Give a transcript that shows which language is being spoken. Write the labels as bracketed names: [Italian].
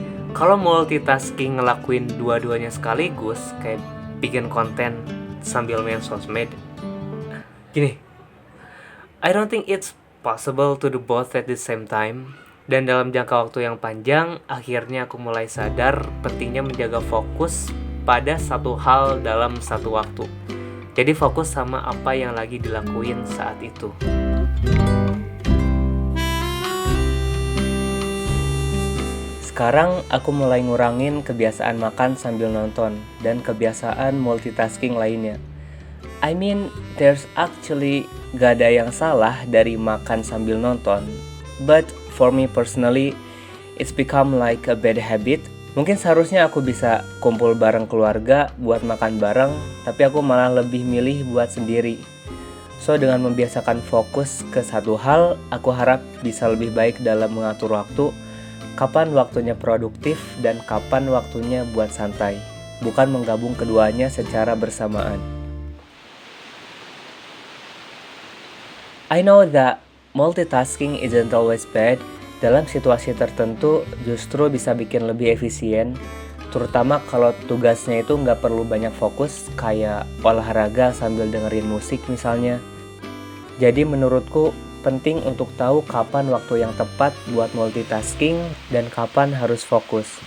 [Indonesian] Kalau multitasking ngelakuin dua-duanya sekaligus, kayak bikin konten sambil main sosmed, gini, [English] I don't think it's possible to do both at the same time. [Indonesian] Dan dalam jangka waktu yang panjang, akhirnya aku mulai sadar pentingnya menjaga fokus pada satu hal dalam satu waktu. Jadi fokus sama apa yang lagi dilakuin saat itu. Sekarang aku mulai ngurangin kebiasaan makan sambil nonton dan kebiasaan multitasking lainnya. [English] I mean, there's actually [Indonesian] gak ada yang salah dari makan sambil nonton. [English] But for me personally, it's become like a bad habit. [Indonesian] Mungkin seharusnya aku bisa kumpul bareng keluarga buat makan bareng, tapi aku malah lebih milih buat sendiri. So dengan membiasakan fokus ke satu hal, aku harap bisa lebih baik dalam mengatur waktu. Kapan waktunya produktif dan kapan waktunya buat santai, bukan menggabung keduanya secara bersamaan. [English] I know that multitasking isn't always bad. [Indonesian] Dalam situasi tertentu justru bisa bikin lebih efisien, terutama kalau tugasnya itu nggak perlu banyak fokus, kayak olahraga sambil dengerin musik misalnya. Jadi menurutku, penting untuk tahu kapan waktu yang tepat buat multitasking dan kapan harus fokus.